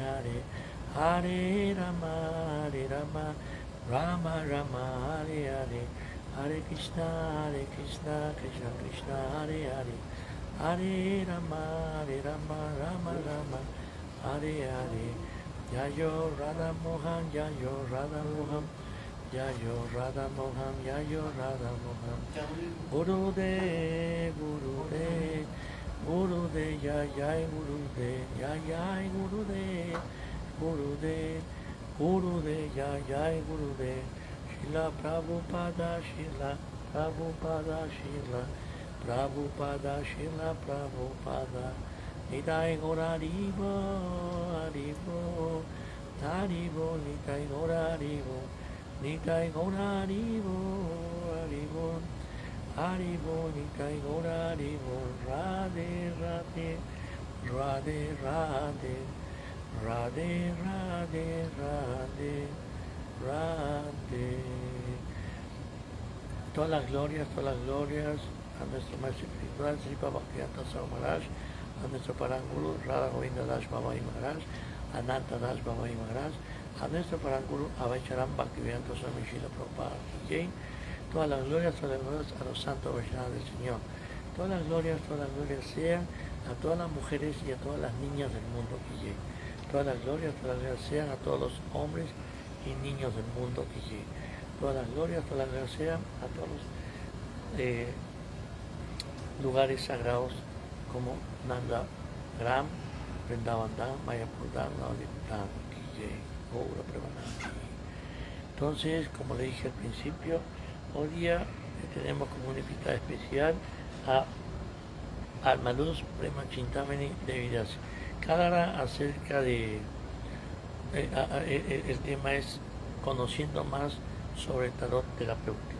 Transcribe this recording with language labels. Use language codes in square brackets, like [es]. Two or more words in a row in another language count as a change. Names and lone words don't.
[sa] Hare Hare Rama Rama Rama Hare Hare Hare Krishna Krishna Krishna Hare Hare Hare Rama Rama Rama Hare Hare Yayo Radha Mohan Yayo Radha Mohan Yayo Radha Mohan Yayo Radha Mohan Gurudev Gurudev Gurudev Jai Gurudev Jai Gurudev Gurudev Gurudev Jai Gurudev Shila Prabhupada Shila Prabhupada Shila Prabhupada Shila Prabhupada Nitai Gora Haribo Haribo Haribo Nitai Gora Haribo Nitai Gora Haribo Haribo Haribo Nitai Gora Haribo Radhe Radhe Radhe Radhe Radhe Radhe Radhe Radhe. [es] Todas las glorias a nuestro maestro espiritual Sri Bhaktivedanta Swami Maharaj, a nuestro Paranguru Radha Govinda Das Babai Maharaj, Ananta Das Babai Maharaj, a nuestro Paranguru Abhaicharan Bhaktivedanta Swami Srila Prabhupada Ki. Todas las glorias a los santos Vaishnavas del Señor. Todas las glorias sean a todas las mujeres y a todas las niñas del mundo Ki. Todas las glorias sean a todos los hombres y niños del mundo Ki. Todas las glorias sean a todos los lugares sagrados como Nanda Gram, Vrindavan Dham, Mayapur Dham, Navadvip Dham, Ki, [sa] Gaura Premanandi. [es] Entonces, como le dije al principio, hoy día tenemos como una invitada especial a Almaluz Prema Chintamani Devidasi. Que hablará acerca de el tema es conociendo más sobre el tarot terapéutico.